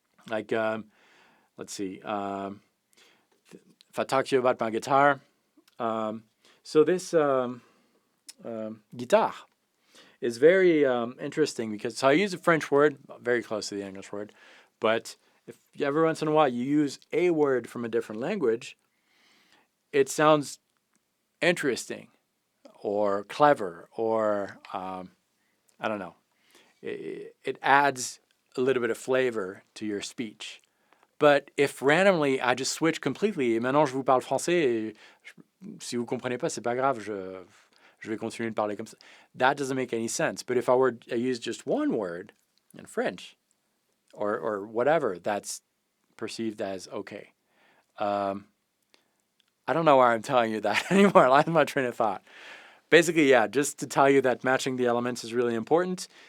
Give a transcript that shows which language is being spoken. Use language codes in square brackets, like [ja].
[en] Let's see. If I talk to you about my guitar, so this guitar is very interesting because I use a French word, very close to the English word, but if every once in a while you use a word from a different language, it sounds interesting or clever or I don't know. It adds a little bit of flavor to your speech. But if randomly I just switch completely, [fr] et maintenant je vous parle français, et si vous comprenez pas, c'est pas grave, je vais continuer de parler comme ça. [en] That doesn't make any sense. But if I use just one word in French, or whatever, that's perceived as okay. I don't know why I'm telling you that anymore. I lost my train of thought. Basically, yeah, just to tell you that matching the elements is really important.